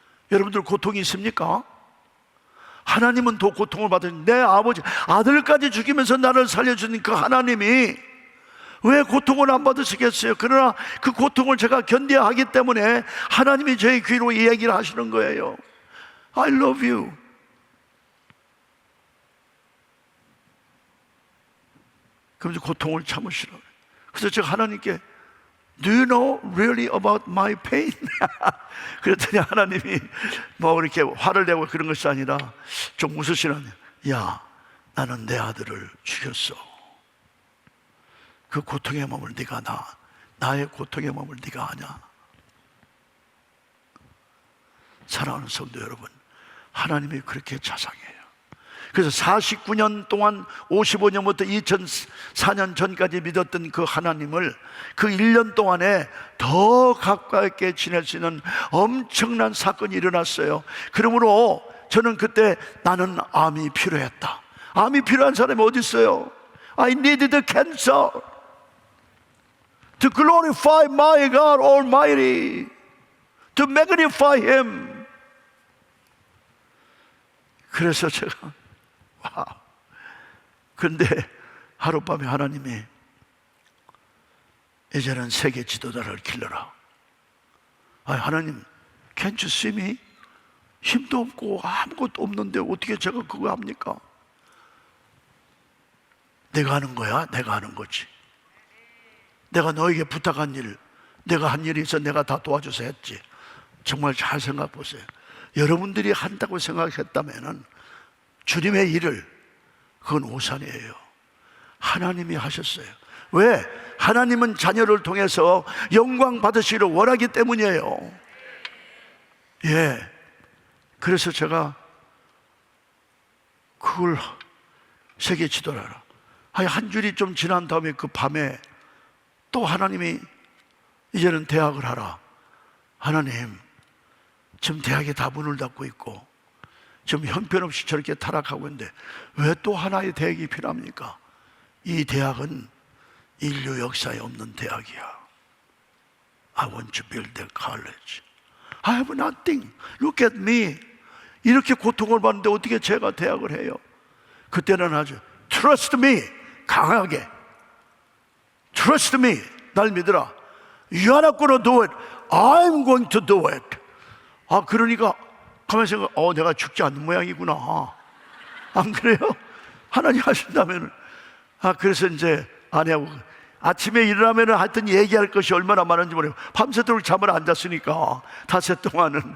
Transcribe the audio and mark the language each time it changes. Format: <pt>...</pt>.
<ko>여러분들 고통이 있습니까? 하나님은 더 고통을 받으니, 내 아들까지 죽이면서 나를 살려주는 그 하나님이 왜 고통을 안 받으시겠어요? 그러나 그 고통을 제가 견뎌야 하기 때문에 하나님이 제 귀로 이 얘기를 하시는 거예요.</ko> <en>I love you.</en> <ko>그러면서 고통을 참으시라고. 그래서 제가 하나님께</ko> <en>Do you know really about my pain?</en> <ko>그랬더니 하나님이 뭐 이렇게 화를 내고 그런 것이 아니라 좀 웃으시라니, 야, 나는 내 아들을 죽였어. 그 고통의 몸을 네가 나의 고통의 몸을 네가 아냐. 사랑하는 성도 여러분, 하나님이 그렇게 자상해요. 그래서 49년 동안 55년부터 2004년 전까지 믿었던 그 하나님을 그 1년 동안에 더 가깝게 지낼 수 있는 엄청난 사건이 일어났어요. 그러므로 저는 그때 나는 암이 필요했다. 암이 필요한 사람이 어디 있어요?</ko> <en>I need the cancer to glorify my God Almighty, to magnify Him.</en> <ko>그래서 제가 근데 하룻밤에 하나님이 이제는 세계 지도자를 길러라.</ko> <en>하나님, can't you see me?</en> <ko>힘도 없고 아무것도 없는데 어떻게 제가 그거 합니까? 내가 하는 거야? 내가 하는 거지. 내가 너에게 부탁한 일, 내가 한 일이 있어 내가 다 도와줘서 했지. 정말 잘 생각해 보세요. 여러분들이 한다고 생각했다면 주님의 일을, 그건 오산이에요. 하나님이 하셨어요. 왜? 하나님은 자녀를 통해서 영광 받으시기를 원하기 때문이에요. 예. 그래서 제가 그걸 세계 지도하라. 한 주일이 좀 지난 다음에 그 밤에 또 하나님이 이제는 대학을 하라. 하나님, 지금 대학이 다 문을 닫고 있고 지금 형편없이 저렇게 타락하고 있는데 왜 또 하나의 대학이 필요합니까? 이 대학은 인류 역사에 없는 대학이야.</ko> <en>I want to build a college. I have nothing. Look at me.</en> <ko>이렇게 고통을 받는데 어떻게 제가 대학을 해요? 그때는 아주</ko> <en>Trust me. 강하게 Trust me.</en> <ko>날 믿으라.</ko> <en>You are not going to do it. I'm going to do it.</en> <ko>그러니까 가만히 생각, 내가 죽지 않는 모양이구나. 안 그래요? 하나님 하신다면. 그래서 이제 아내하고 아침에 일어나면 하여튼 얘기할 것이 얼마나 많은지 모르고 밤새도록 잠을 안 잤으니까 닷새 동안은.</ko>